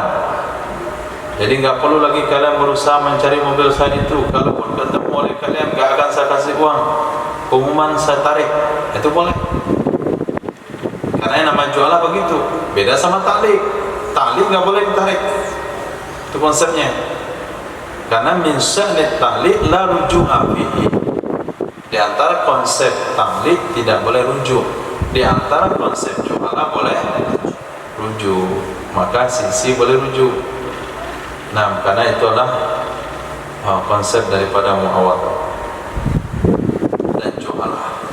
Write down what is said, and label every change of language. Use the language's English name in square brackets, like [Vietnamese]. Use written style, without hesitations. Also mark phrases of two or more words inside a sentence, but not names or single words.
[Indonesian] Jadi nggak perlu lagi kalian berusaha mencari mobil saya itu. Kalaupun ketemu oleh kalian, nggak akan saya kasih uang. Pengumuman saya tarik. Itu boleh. Karena yang namanya ju'ala begitu. Beda sama taklik. Taklik nggak boleh ditarik. Itu konsepnya. Karena [Arabic] من شأن التعليق لا رجوع فيه. [Indonesian] Di antara konsep taklik tidak boleh rujuk. Di antara konsep ju'ala boleh rujuk. Maka sisi boleh rujuk. Nah, karena itulah konsep daripada muawadhah dan ju'ala.